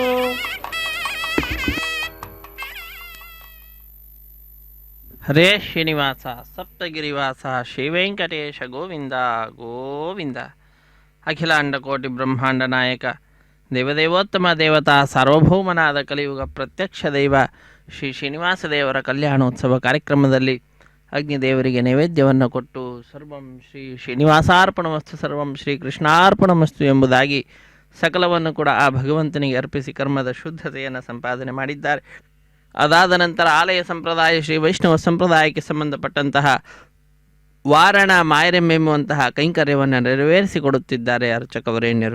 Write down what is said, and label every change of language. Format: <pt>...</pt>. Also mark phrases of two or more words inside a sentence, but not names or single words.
<kn>ಹರೇ ಶ್ರೀನಿವಾಸ ಸಪ್ತಗಿರಿವಾಸ ಶ್ರೀವೆಂಕಟೇಶ ಗೋವಿಂದ ಗೋವಿಂದ. ಅಖಿಲಾಂಡ ಕೋಟಿ ಬ್ರಹ್ಮಾಂಡ ನಾಯಕ ದೇವದೇವೋತ್ತಮ ದೇವತಾ ಸಾರ್ವಭೌಮನಾದ ಕಲಿಯುಗ ಪ್ರತ್ಯಕ್ಷ ದೈವ ಶ್ರೀ ಶ್ರೀನಿವಾಸ ದೇವರ ಕಲ್ಯಾಣೋತ್ಸವ ಕಾರ್ಯಕ್ರಮದಲ್ಲಿ ಅಗ್ನಿದೇವರಿಗೆ ನೈವೇದ್ಯವನ್ನು ಕೊಟ್ಟು</kn> <sa>ಸರ್ವಂ ಶ್ರೀ ಶ್ರೀನಿವಾಸಾರ್ಪಣಮಸ್ತು ಸರ್ವಂ ಶ್ರೀ ಕೃಷ್ಣಾರ್ಪಣಮಸ್ತು</sa> <kn>ಎಂಬುದಾಗಿ ಸಕಲವನ್ನು ಕೂಡ ಆ ಭಗವಂತನಿಗೆ ಅರ್ಪಿಸಿ ಕರ್ಮದ ಶುದ್ಧತೆಯನ್ನು ಸಂಪಾದನೆ ಮಾಡಿದ್ದಾರೆ. ಅದಾದ ನಂತರ ಆಲಯ ಸಂಪ್ರದಾಯ ಶ್ರೀ ವೈಷ್ಣವ ಸಂಪ್ರದಾಯಕ್ಕೆ ಸಂಬಂಧಪಟ್ಟಂತಹ ವಾರಣ ಮಾಯರೆಂಬೆಂಬುವಂತಹ ಕೈಂಕರ್ಯವನ್ನು ನೆರವೇರಿಸಿಕೊಡುತ್ತಿದ್ದಾರೆ ಅರ್ಚಕವರೇಣ್ಯರು.</kn>